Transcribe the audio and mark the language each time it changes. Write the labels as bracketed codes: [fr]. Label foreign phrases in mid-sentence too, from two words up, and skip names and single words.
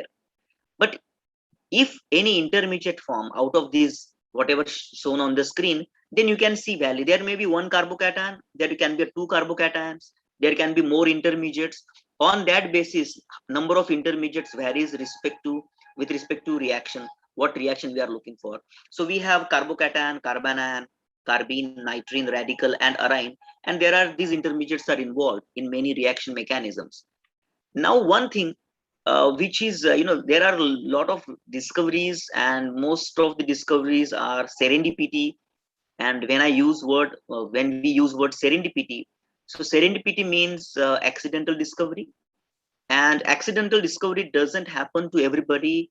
[en] But if any intermediate form out of these, whatever shown on the screen, then you can see valley. There may be one carbocation, there can be two carbocations, there can be more intermediates. On that basis, number of intermediates varies with respect to reaction, what reaction we are looking for. So we have carbocation, carbanion, carbene, nitrene, radical, and arine, and there are these intermediates are involved in many reaction mechanisms. Now one thing which is there are a lot of discoveries, and most of the discoveries are serendipity. And when we use word serendipity, so serendipity means accidental discovery, and accidental discovery doesn't happen to everybody.